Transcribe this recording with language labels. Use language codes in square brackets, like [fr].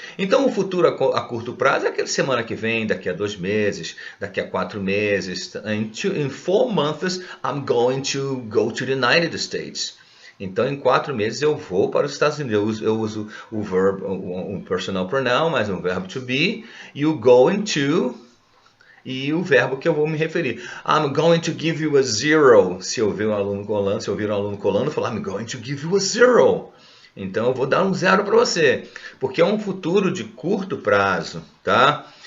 [pt] Então, o futuro a curto prazo é aquele semana que vem, daqui a 2 meses, daqui a 4 meses. [en] In 4 months, I'm going to go to the United States. [pt] Então, em 4 meses eu vou para os Estados Unidos. Eu uso o verbo, um personal pronoun, mais um verbo to be, e o going to, e o verbo que eu vou me referir. [en] I'm going to give you a zero. [pt] Se eu ouvir um aluno colando, eu falar [en] I'm going to give you a zero. [pt] Então eu vou dar um 0 para você, porque é um futuro de curto prazo, tá?